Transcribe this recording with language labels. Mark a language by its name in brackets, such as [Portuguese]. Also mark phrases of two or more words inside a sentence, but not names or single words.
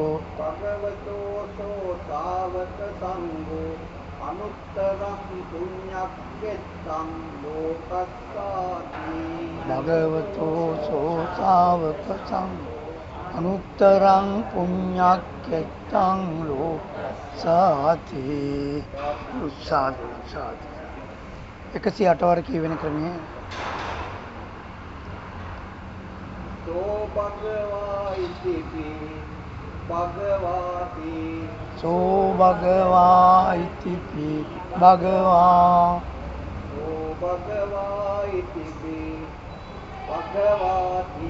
[Pali] භගවතෝ සෝ ශාවක සංඝෝ අනුත්තරං පුඤ්ඤක්ඛෙත්තං ලෝකස්සාති භගවතෝ සෝ ශාවක සංඝෝ අනුත්තරං පුඤ්ඤක්ඛෙත්තං ලෝකස්සාති උසාදු [Sinhala] 108 වර කියවෙන ක්‍රමයේ [Pali] සෝ භගවා ඉතිපි භගවාති සෝ භගවා ඉතිපි භගවා සෝ භගවා ඉතිපි භගවාති